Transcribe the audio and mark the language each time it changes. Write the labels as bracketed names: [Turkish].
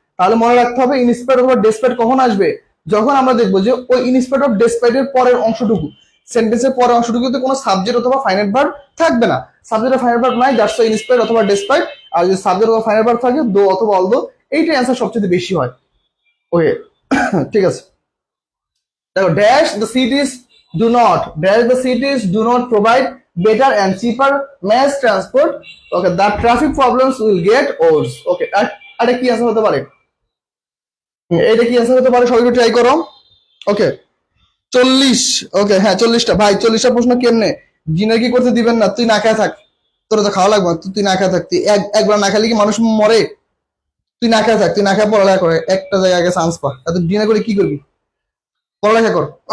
[Bangla] তাহলে মনে রাখতে হবে ইনস্পাইট অথবা ডেসপাইট কখন আসবে, যখন আমরা দেখবো যে ওই ইনস্পাইট অফ ডেসপাইটের পরের অংশটুকু, সেন্টেন্সের পরের অংশটুকুতে কোনো সাবজেক্ট অথবা ফাইনাইট ভার্ব থাকবে না, সাবজেক্ট অফ ফাইনাইট ভার্ব নাই, [English] That's why in spite অথবা despite. [Bangla] আর যদি সাবজেক্ট অথবা ফাইনাইট ভার্ব থাকে দো অথবা অলদো, এইটার অ্যান্সার সবচেয়ে বেশি হয়। ওকে, ঠিক আছে, দেখো [English] Dash the cities do not, dash the cities do not provide better and cheaper mass transport. Okay, the traffic problems will get worse. [Bangla] Okay, আর কি অ্যান্সার হতে পারে, এটা কি অ্যান্সার হতে পারে, সবাই একটু ট্রাই করো। ওকে, 40। ওকে হ্যাঁ 40টা ভাই, 40টা প্রশ্ন কেমনে ডিনার কি করতে দিবেন না, তুই না খায় থাক, তোর তো খাওয়া লাগবে, তুই না খায় থাক, তুই একবার না খালি কি মানুষ মরে, তুই না খায় থাক, তুই না খায় পড়ালেখা করে একটা জায়গায় আগে চান্স পা, এত ডিনার করে কি করবি, পড়ালেখা কর।